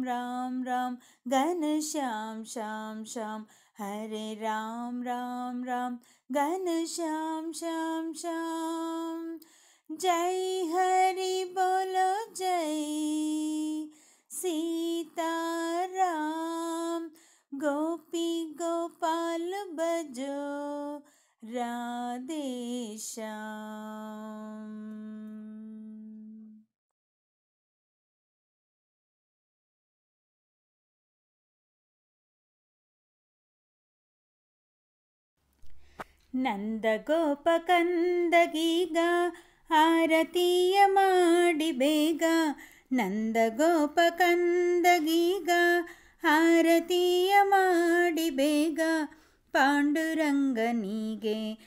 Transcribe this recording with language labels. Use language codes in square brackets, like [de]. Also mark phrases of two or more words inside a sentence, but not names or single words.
[hi] राम राम घन श्याम श्याम श्याम हरे राम राम राम घन श्याम श्याम श्याम जय हरि बोलो जय सीताराम गोपी गोपाल भजो राधे श्याम. [kn] ನಂದಗೋಪಕಂದಗೀಗ ಆರತಿಯ ಮಾಡಿ ಬೇಗ ನಂದಗೋಪಕಂದಗೀಗ ಆರತಿಯ ಮಾಡಿ ಬೇಗ ಪಾಂಡುರಂಗನಿಗೆ